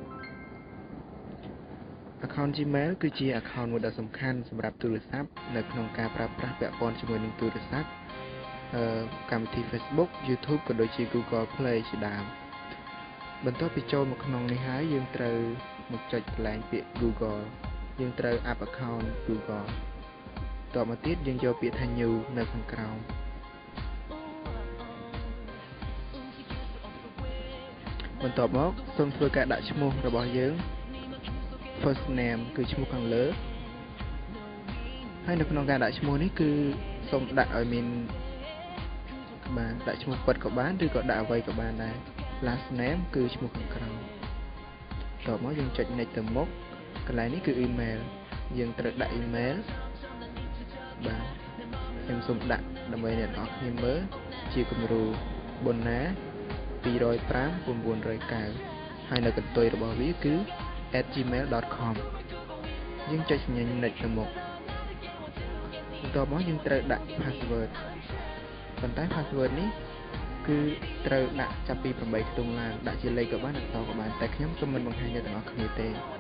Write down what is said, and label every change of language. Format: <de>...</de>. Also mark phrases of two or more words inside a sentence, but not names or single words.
<km>account Gmail គឺជា account មួយដ៏សំខាន់សម្រាប់ទូរស័ព្ទនៅក្នុងការប្រើប្រាស់ពាក់ព័ន្ធជាមួយនឹងទូរស័ព្ទកម្មវិធី Facebook YouTube ក៏ដូចជា Google Play ជាដើមបន្ទាប់ពីចូលមកក្នុងនេះហើយយើងត្រូវមកចុចកន្លែងពាក្យ Google យើងត្រូវ</km> <en>add account</en> <km>Google តមកទៀតយើងយកពាក្យថា new នៅខាងក្រោម បន្ទាប់មកសូមធ្វើការដាក់ឈ្មោះរបស់យើង</km> <en>first name</en> <km>គឺឈ្មោះខាងលើហើយនៅក្នុងការ ដាក់ឈ្មោះនេះគឺសូមដាក់ឲ្យមានបានដាក់ឈ្មោះពិតក៏បានឬក៏ដាក់អ្វីក៏បានដែរ</km> <en>last name</en> <km>គឺឈ្មោះខាងក្រោមតទៅមកយើងចុច next ទៅមុខកន្លែងនេះគឺ email យើងត្រូវដាក់ email បាទខ្ញុំសូមដាក់ដើម្បីអ្នកនរគ្នាមើលជាគំរូប៊ុនណា 205 909ហើយនៅកន្ទុយរបស់វាគឺ @gmail.com យើងចុចសញ្ញា next ទៅមុខបន្ទាប់មកយើងត្រូវដាក់ password ប៉ុន្តែ password នេះគឺត្រូវដាក់ចាប់ពី8ខ្ទង់ឡើងដាក់ជាលេខក៏បានអក្សរក៏បានតែខ្ញុំសូមមិនបង្ហាញអ្នកទាំងអស់គ្នាទេឥ</km>